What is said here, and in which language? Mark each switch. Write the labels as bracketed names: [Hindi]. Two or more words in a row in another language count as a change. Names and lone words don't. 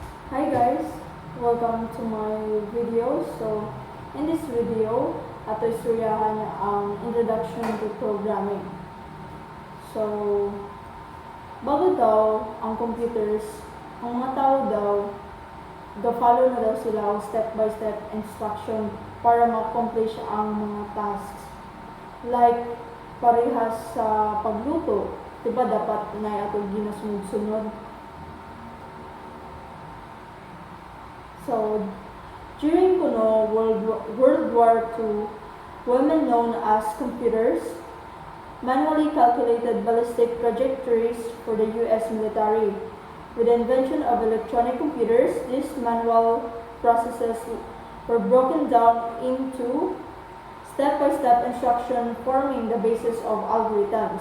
[English] Hi guys, welcome to my video. So, in this video, [Hiligaynon] ato istoryahan ang [English] introduction to programming. So, [Hiligaynon] bago daw ang computers, ang mga tao daw, ga-follow na daw sila ang [English] step-by-step instruction [Hiligaynon] para ma-accomplish ang mga tasks. [English] Like, [Hiligaynon] parehas sa pagluto, diba dapat na ato ginasunod-sunod. [English] So, during World War II, women known as computers manually calculated ballistic trajectories for the U.S. military. With the invention of electronic computers, these manual processes were broken down into step-by-step instruction forming the basis of algorithms.